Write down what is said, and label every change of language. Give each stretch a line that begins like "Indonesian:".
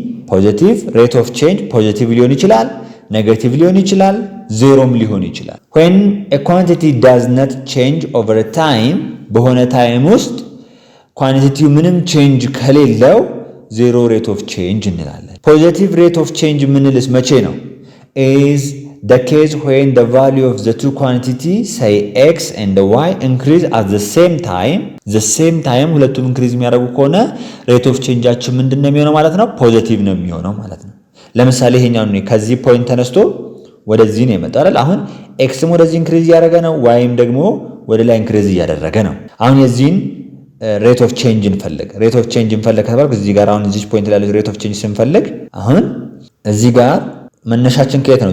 Amharic: ፖዚቲቭ። ሬት ኦፍ ቼንጅ ፖዚቲቭ ሊሆን ይችላል፣ ኔጌቲቭ ሊሆን ይችላል፣ ዜሮም ሊሆን ይችላል።
English: when a quantity does not change over time
Amharic: በሆነ ታይም ውስጥ ኳንቲቲው ምንም ቼንጅ ከሌለው ዜሮ ሬት ኦፍ ቼንጅ እንላለን። ፖዚቲቭ ሬት ኦፍ ቼንጅ የምንልስ መቼ ነው?
English: is the case when the value of the two quantity say x and y increase at the same time
Amharic: ሁለቱም ኢንክሪዝ የሚያደርጉ ከሆነ ሬት ኦፍ ቼንጃችን ምንድነው የሚሆነው ማለት ነው? ፖዚቲቭ ነው የሚሆነው ማለት ነው። ለምሳሌ ይሄኛው ነው ከዚህ ፖይንት ተነስቶ ወደዚህ ነው የመጣው አይደል? አሁን ኤክስም ወደዚህ ኢንክሪዝ እያደረገ ነው፣ ዋይም ደግሞ ወደ ላይ ኢንክሪዝ እያደረገ ነው። አሁን የዚህን ሬት ኦፍ ቼንጅ እንፈልግ። ሬት ኦፍ ቼንጅ እንፈልግ ከተባልኩ እዚህ ጋር አሁን እዚህ ፖይንት ላይ ሬት ኦፍ ቼንጅ ስንፈልግ አሁን እዚህ ጋር መነሻችን ከየት ነው?